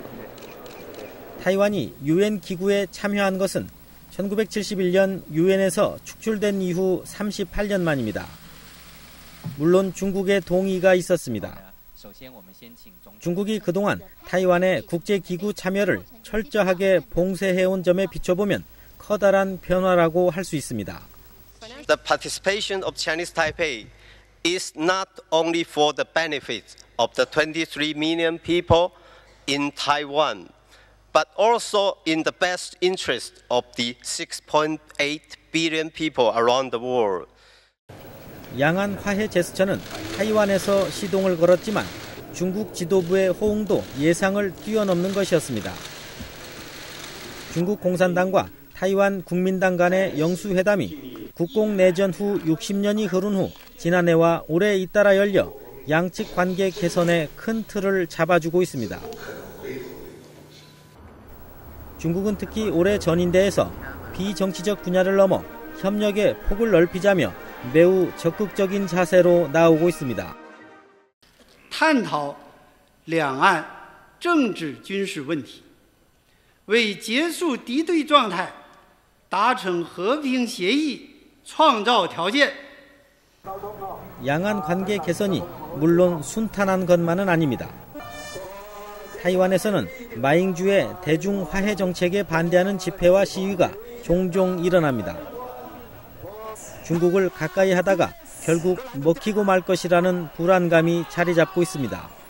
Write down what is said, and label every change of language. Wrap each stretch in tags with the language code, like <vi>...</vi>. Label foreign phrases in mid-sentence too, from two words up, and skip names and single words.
<ko>타이완이 유엔 기구에 참여한 것은 1971년 유엔에서 축출된 이후 38년 만입니다. 물론 중국의 동의가 있었습니다. 중국이 그동안 타이완의 국제기구 참여를 철저하게 봉쇄해온 점에 비춰보면 커다란 변화라고 할 수 있습니다.</ko> <en>The participation of Chinese Taipei is not only for the benefit of the 23 million people in Taiwan, but also in the best interest of the 6.8 billion people around the world.</en> <ko>양안 화해 제스처는 타이완에서 시동을 걸었지만 중국 지도부의 호응도 예상을 뛰어넘는 것이었습니다. 중국 공산당과 타이완 국민당 간의 영수회담이 국공내전 후 60년이 흐른 후 지난해와 올해 잇따라 열려 양측 관계 개선에 큰 틀을 잡아주고 있습니다. 중국은 특히 올해 전인대에서 비정치적 분야를 넘어 협력의 폭을 넓히자며 매우 적극적인 자세로 나오고 있습니다.</ko> <zh>探讨两岸政治军事问题，为结束敌对状态、达成和平协议创造条件。</zh> <ko>양안 관계 개선이 물론 순탄한 것만은 아닙니다. 타이완에서는 마잉주의 대중 화해 정책에 반대하는 집회와 시위가 종종 일어납니다. 중국을 가까이 하다가 결국 먹히고 말 것이라는 불안감이 자리 잡고 있습니다.</ko>